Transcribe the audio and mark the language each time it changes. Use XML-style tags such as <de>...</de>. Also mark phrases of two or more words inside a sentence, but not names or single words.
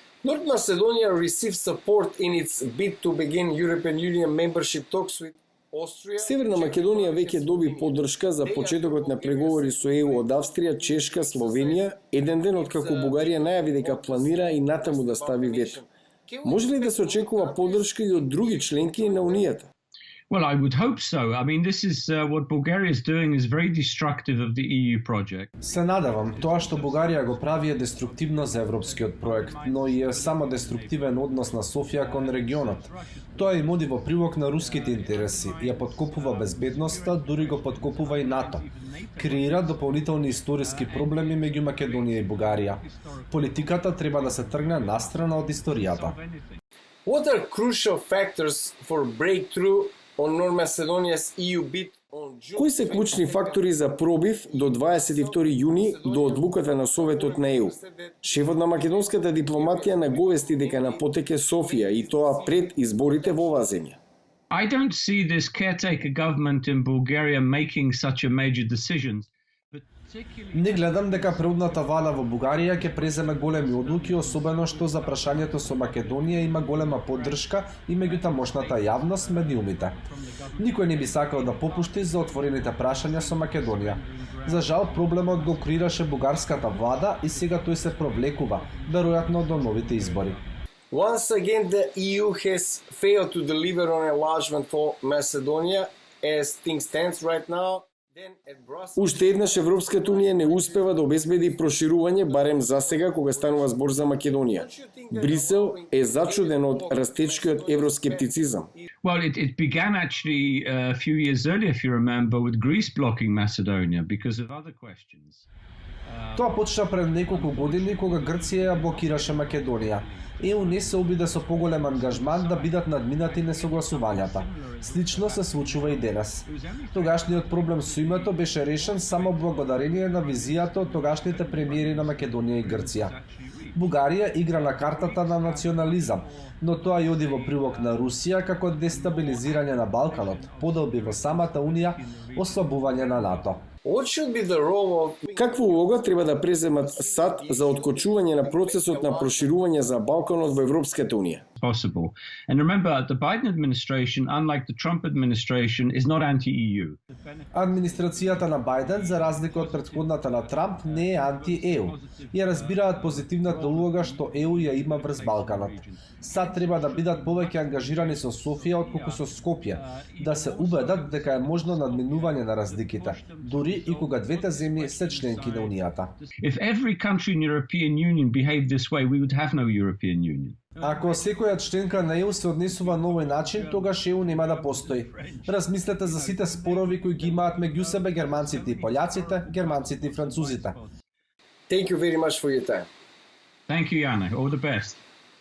<en>North Macedonia received support in its bid to begin European Union membership talks with Austria.</en> <mk>Северна Македонија веќе доби поддршка за почетокот на преговори со ЕУ од Австрија, Чешка, Словенија, еден ден откако Бугарија најави дека планира и натаму да стави вето. Може ли да се очекува поддршка и од други членки на Унијата?</mk> <en>Well, I would hope so. I mean, this is what Bulgaria is doing is very destructive of the EU project.</en> <mk>Се надевам, тоа што Бугарија го прави е деструктивно за европскиот проект, но и е само деструктивен однос на Софија кон регионот. Тоа им оди во прилог на руските интереси, ја подкопува безбедноста, дури го подкопува и НАТО. Креира дополнителни историски проблеми меѓу Македонија и Бугарија. Политиката треба да се тргне настрана од историјата.</mk> <en>What are crucial factors for breakthrough on North Macedonia's EU bid on June?</en> <mk>Кои се клучни фактори за пробив до 22 јуни до одлуката на Советот на ЕУ? Шефот на македонската дипломатија наговести дека на потек е Софија и тоа пред изборите во оваа земја.</mk> <en>I don't see this caretaker government in Bulgaria making such a major decision.</en> <mk>Не гледам дека преудната влада во Бугарија ќе преземе големи одлуки, особено што за прашањето со Македонија има голема поддршка и меѓу тамошната јавност, медиумите. Никој не би сакал да попушти за отворените прашања со Македонија. За жал, проблемот го креираше бугарската влада и сега тој се провлекува, веројатно до новите избори.</mk> <en>Once again, the EU has failed to deliver on enlargement for Macedonia as things stands right now.</en> <mk>Уште еднаш Европската Унија не успева да обезбеди проширување, барем за сега кога станува збор за Македонија. Брисел е зачуден од растечкиот евроскептицизам.</mk> <en>Well, it began actually a few years earlier, if you remember, with Greece blocking Macedonia because of other questions.</en> <mk>Тоа почна пред неколку години кога Грција ја блокираше Македонија. ЕУ не се обиде со поголем ангажман да бидат надминати несогласувањата. Слично се случува и денес. Тогашниот проблем со името беше решен само благодарение на визијата од тогашните премиери на Македонија и Грција. Бугарија игра на картата на национализам, но тоа и оди во прилог на Русија како дестабилизирање на Балканот, подолби во самата Унија, ослабување на НАТО.</mk> <en>What should be the role of...</en> <mk>Каква улога треба да преземат САД за откочување на процесот на проширување за Балканот во Европската Унија?</mk> <en>Possible. And remember, the Biden administration, unlike the Trump administration, is not anti-EU.</en> <mk>Администрацијата на Бајден, за разлика од претходната на Трамп, не е анти-ЕУ. Ја разбираат позитивната улога што ЕУ ја има врз Балканот. САД треба да бидат повеќе ангажирани со Софија отколку со Скопје, да се убедат дека е можно надминување на разликите, дури и кога двете земји се членки на Унијата.</mk> <en>If every country in the European Union behaved this way, we would have no European Union.</en> <mk>Ако секоја членка на ЕУ се однесува на овој начин, тогаш ЕУ нема да постои. Размислете за сите спорови кои ги имаат меѓу себе германците и пољаците, германците и французите.</mk> <en>Thank you very much for your time. Thank you, Jana. All the best.</en>